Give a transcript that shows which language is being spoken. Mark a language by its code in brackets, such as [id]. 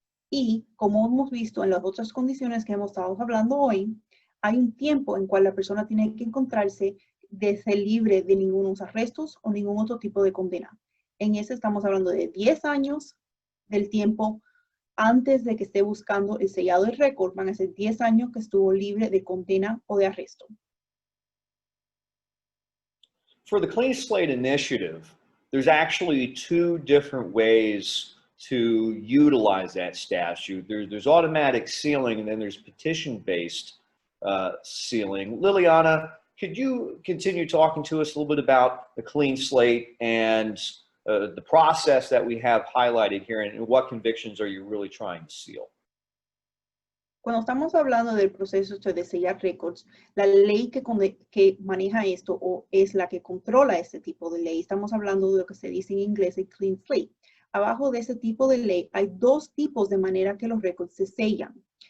[es] Y como hemos visto en las otras condiciones que hemos estado hablando hoy, hay un tiempo en cual la persona tiene que encontrarse de ser libre de ningunos arrestos o ningún otro tipo de condena. En ese estamos hablando de 10 años del tiempo antes de que esté buscando el sellado del récord. Van a ser 10 años que estuvo libre de condena o de arresto. [en] For the Clean Slate Initiative, there's actually two different ways to utilize that statute. There's automatic sealing, and then there's petition-based sealing. Liliana, could you continue talking to us a little bit about the Clean Slate and the process that we have highlighted here, and what convictions are you really trying to seal? [es] Cuando estamos hablando del proceso de sellar récords, la ley que maneja esto o es la que controla este tipo de ley, estamos hablando de lo que se dice en inglés el Clean Slate. Abajo de ese tipo de ley hay dos tipos de manera que los récords se sellan.